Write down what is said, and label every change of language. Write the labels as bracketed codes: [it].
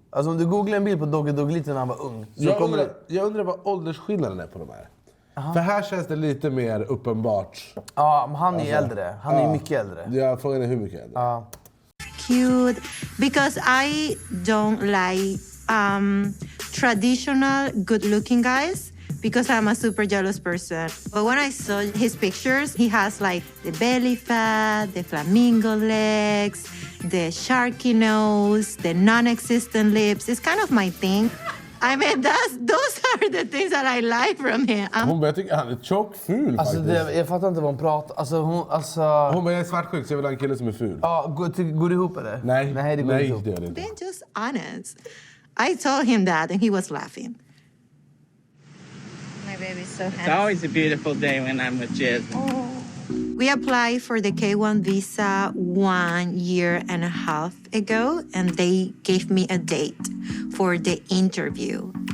[sv] Alltså om du googlar en bild på Dogge Doggelito när han var ung. Så Jag undrar vad åldersskillnaden är på de här. För här känns det lite mer uppenbart. Ja, men han är äldre. Han är mycket äldre. Ja, frågan är hur mycket äldre. Ja. [en] Cute, because I don't like traditional good-looking guys because I'm a super jealous person. But when I saw his pictures, he has like the belly fat, the flamingo legs, the sharky nose, the non-existent lips. It's kind of my thing. I mean, those are the things that I like from him. [sv] Hon börjar tycka han är tjock, ful Alltså, faktiskt. jag fattar inte vad hon pratar. Alltså, Hon bara, jag är svartsjuk så jag vill ha en kille som är ful. Ja, går det ihop eller? Nej, det går inte ihop. det gör det inte. [en] Being just honest. I told him that and he was laughing. My baby's so handsome. It's always a beautiful day when I'm with Jasmine. We applied for the K1 visa 1.5 years ago, and they gave me a date for the interview.